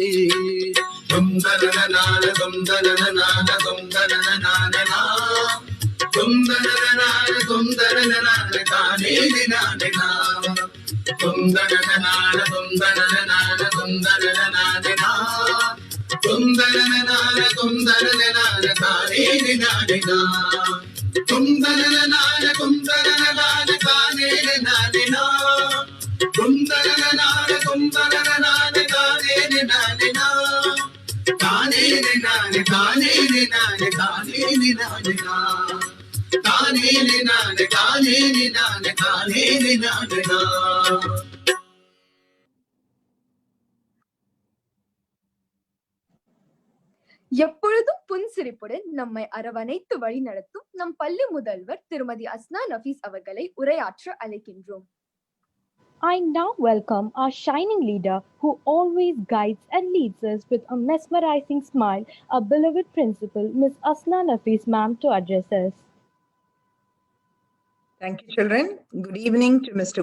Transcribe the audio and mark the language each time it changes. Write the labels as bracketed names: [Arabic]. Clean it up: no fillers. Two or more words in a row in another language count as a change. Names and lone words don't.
[Tamil] தொந்தனனான தொந்தனனான தொந்தனனானா, தொந்தனனான தொந்தனனான தானே நானேனா, தொந்தனனான தொந்தனனான தொந்தனனானா, தொந்தனனான nane na. Kundalana nane kane nane na. Kundalana nane kane nane na. Kane nane kane nane na. Kane nane na. எப்பொழுதும் புன்சிரிப்புடன் நம்மை அரவணைத்து வழி நடத்தும் நம் பள்ளி முதல்வர் திருமதி அஸ்னா நஃபீஸ் அவர்களை உரையாற்ற அழைக்கின்றோம். [English] I now welcome our shining leader who always guides and leads us with a mesmerizing smile, our beloved principal, Ms. Asna Nafees ma'am, to address us. Thank you, children. Good evening to Mr.